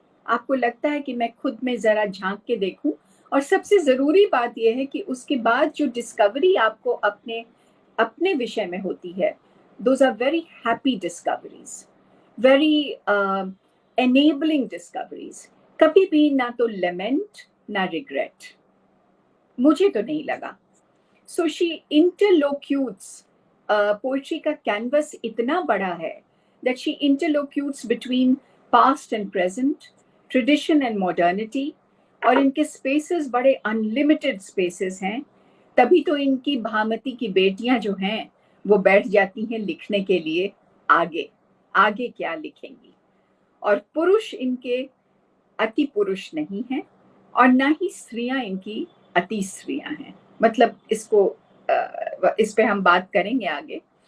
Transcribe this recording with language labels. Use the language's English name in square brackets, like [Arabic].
[Hindi] आपको लगता है कि मैं खुद में जरा झांक के देखूं, और सबसे जरूरी बात यह है कि उसके बाद जो डिस्कवरी आपको अपने विषय में होती है, [English] those are very happy discoveries, very enabling discoveries. [Hindi] कभी भी ना तो lament ना regret, मुझे तो नहीं लगा। [English] So she interlocutes, poetry का canvas [Hindi] इतना बड़ा है [English] that she interlocutes between past and present, tradition and modernity, [Hindi] और इनके [English] spaces बड़े unlimited spaces हैं। [Hindi] तभी तो इनकी भामती की बेटियां जो हैं वो बैठ जाती हैं लिखने के लिए आगे क्या लिखेंगी। और पुरुष इनके अति पुरुष नहीं हैं, और ना ही स्त्रियां इनकी अति स्त्रियां हैं। मतलब इसको इस पे हम बात करेंगे आगे।